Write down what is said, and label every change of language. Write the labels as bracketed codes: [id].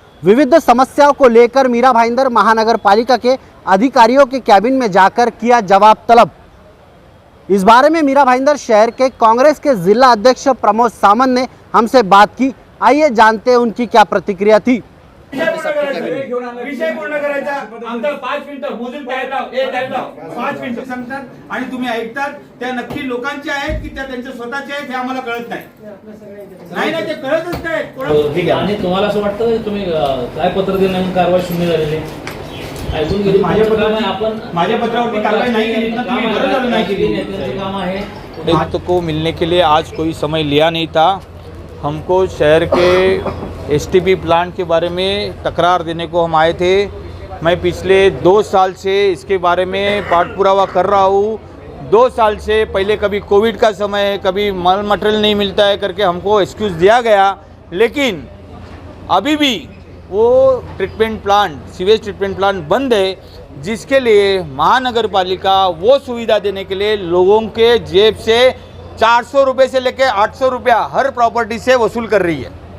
[hi] विविध समस्याओं को लेकर मीरा भाईंदर महानगर पालिका के अधिकारियों के कैबिन में जाकर किया जवाब तलब। इस बारे में मीरा भाईंदर शहर के कांग्रेस के जिला अध्यक्ष प्रमोद सामंत ने हमसे बात की। आइए जानते हैं उनकी क्या प्रतिक्रिया थी। [mr] विषय पूर्ण करायचा आमदार 5 मिनिटं मोजून द्यायला 5 मिनिटं सांगतात आणि तुम्ही ऐकतात त्या नक्की लोकांचे आहेत की त्या त्यांच्या स्वतःचे आहेत हे आम्हाला कळत नाही नाही ते कळतच नाही। ठीक आहे। आणि तुम्हाला असं वाटतं की तुम्ही काय पत्र दिलं म्हणून कारवाई शून्य झालेली ऐकून गेली। माझ्या पत्रावरती कारवाई नाही केली ना, तुम्ही बरोबर नाही केली। नेत्यांचं काम आहे। [hi] आयुक्त को मिलने के लिए आज कोई समय लिया नहीं था। हमको शहर के एसटीपी प्लांट के बारे में तकरार देने को हम आए थे। मैं पिछले 2 साल से इसके बारे में पाठ पुरावा कर रहा हूँ। 2 साल से पहले कभी कोविड का समय है, कभी माल मटेरियल नहीं मिलता है करके हमको एक्सक्यूज़ दिया गया, लेकिन अभी भी वो treatment plant, sewage treatment plant बंद है, जिसके लिए महानगर पालिका वो सुविधा देने के लिए लोगों के जेब से 400 रुपये से लेकर 800 रुपया हर प्रॉपर्टी से वसूल कर रही है।